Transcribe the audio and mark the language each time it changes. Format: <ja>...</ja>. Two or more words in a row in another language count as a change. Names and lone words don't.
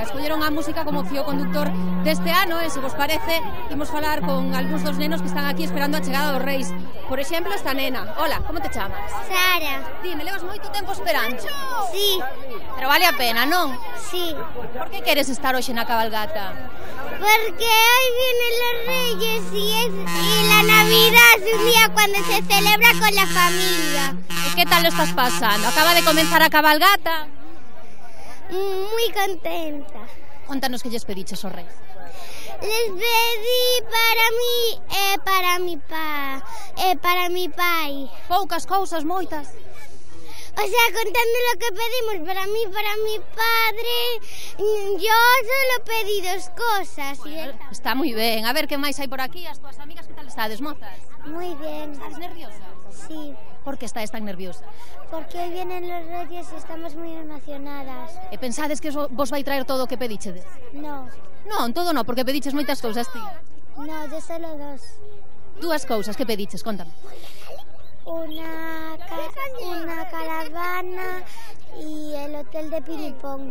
<gl>Escolleron a música como fío conductor deste ano e, se vos parece, imos falar con algúns dos nenos que están aquí esperando a chegada dos reis. Por exemplo, esta nena. Hola, como te chamas? Sara. Dime, levas moito tempo esperando?</gl> <es>Sí.</es> <gl>Pero vale a pena, non?</gl> <es>Sí.</es> <gl>Por que queres estar hoxe na cabalgata?</gl> <es>Porque hoy vienen los reyes y la Navidad es un día cuando se celebra con la familia. ¿Y qué tal lo estás pasando?</es> <gl>Acaba de comenzar a cabalgata.</gl> <es>Muy contenta.</es> <gl>Contanos que lles pediches aos reis.</gl> <es>Les pedí para mí e para mi pai.</es> <gl>Poucas cousas, moitas.</gl> <es>O sea, contando lo que pedimos para mí, para mi padre, yo solo pedí 2 cosas. Bueno,</es> <gl>está moi ben. A ver, que máis hai por aquí? As túas amigas, que tal estades, mozas?</gl> <es>Muy bien. ¿Estás nerviosa? Sí.</es> <gl>Por que estás tan nerviosa?</gl> <es>Porque hoy vienen los reyes y estamos muy emocionadas.</es> <gl>E pensades que vos vai traer todo o que pedichedes?</gl> <es>No.</es> <gl>Non, todo non, porque pediches moitas cousas, ti.</gl> <es>No, yo solo 2.</es> <gl>2 cousas, que pediches? Contame.</gl> <es>Una caravana y el hotel de Piripón.</es>